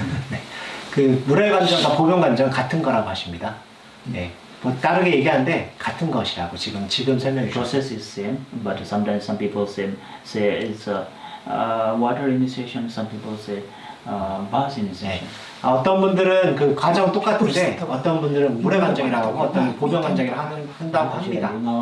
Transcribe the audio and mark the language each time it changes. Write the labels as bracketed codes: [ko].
[ko] 네. 그 물의 관정과 보병 관정 같은 거라고 하십니다. 네. 뭐 다르게 얘기하는데 같은 것이라고 지금 설명해 주셨어요. [en] Process is same, but sometimes some people say it's water initiation. Some people say bath initiation. [ko] 어떤 분들은 그 과정 똑같은데 어떤 분들은 물의 관정이라고 하고 어떤 분은 보병 관정이라고 한다고 합니다.